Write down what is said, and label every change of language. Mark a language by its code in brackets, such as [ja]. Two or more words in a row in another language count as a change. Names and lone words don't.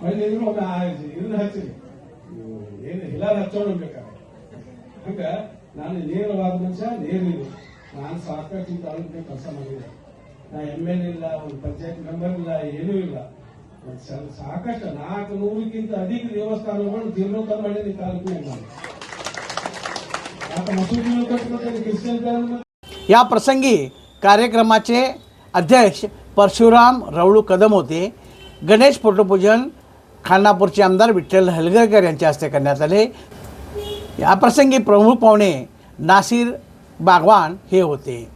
[kn] ಮಹಿಳೆಯರು ಇದನ್ನ ಹಚ್ಚಿರಿ ಏನು ಇಲ್ಲ ಹಚ್ಚೋಣ ಬೇಕಾದ್ರೆ ಹಂಗ ನಾನು ನೇರವಾದ ಮನುಷ್ಯ ನೇರಿದೆ. ನಾನು ಸಾಕಷ್ಟು ತಾಲೂಕಿಗೆ ಕೆಲಸ ಮಾಡಿದೆ. ನಾ MLA ಇಲ್ಲ, ಒಂದು ಪಂಚಾಯತ್ ಮೆಂಬರ್ ಇಲ್ಲ, ಏನೂ ಇಲ್ಲ. ಸಾಕಷ್ಟು 400ಕ್ಕಿಂತ ಅಧಿಕ ದೇವಸ್ಥಾನಗಳು ಜೀರ್ಣೋದ್ಧಾರ ಮಾಡಿದ ತಾಲೂಕಿನಾಗ ನಾನು. [mr] आता मसूदीनं कटलं क्रिश्चियन या प्रसंगी कार्यक्रमाचे अध्यक्ष परशुराम रवळू कदम होते. गणेश फोटोपूजन खानापूरचे आमदार विठ्ठल हलगरकर यांच्या हस्ते करण्यात आले. या प्रसंगी प्रमुख पाहुणे नासिर बागवान हे होते.